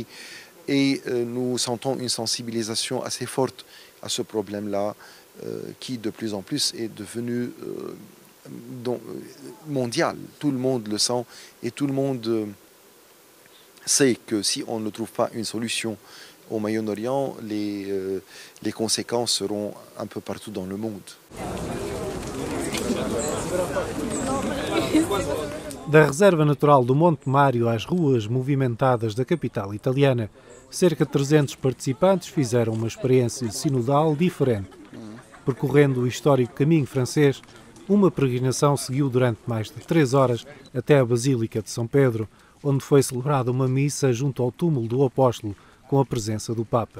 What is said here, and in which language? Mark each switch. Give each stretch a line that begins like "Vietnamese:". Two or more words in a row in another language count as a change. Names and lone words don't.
French: Et nous sentons une sensibilisation assez forte à ce problème-là, qui de plus en plus est devenu mondial. Tout le monde le sent et tout le monde sait que si on ne trouve pas une solution au Moyen-Orient, les conséquences seront un peu partout dans le monde.
Portuguese: Da reserva natural do Monte Mário às ruas movimentadas da capital italiana, cerca de 300 participantes fizeram uma experiência sinodal diferente. Percorrendo o histórico caminho francês, uma peregrinação seguiu durante mais de 3 horas até a Basílica de São Pedro, onde foi celebrada uma missa junto ao túmulo do apóstolo, com a presença do Papa.